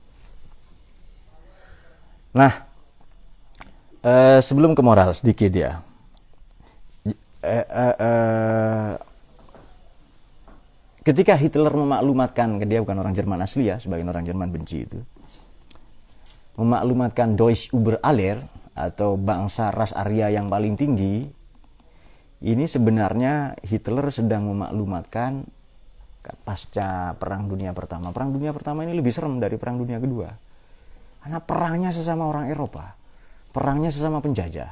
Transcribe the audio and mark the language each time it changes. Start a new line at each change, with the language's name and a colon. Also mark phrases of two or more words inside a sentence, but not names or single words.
Indonesian: Nah, sebelum ke moral sedikit ya. Ketika Hitler memaklumatkan, dia bukan orang Jerman asli ya, sebagian orang Jerman benci itu. Memaklumatkan
German: Deutsch über aller
Indonesian: atau bangsa ras Arya yang paling tinggi. Ini sebenarnya Hitler sedang memaklumatkan pasca Perang Dunia Pertama. Perang Dunia Pertama ini lebih serem dari Perang Dunia Kedua. Karena perangnya sesama orang Eropa, perangnya sesama penjajah.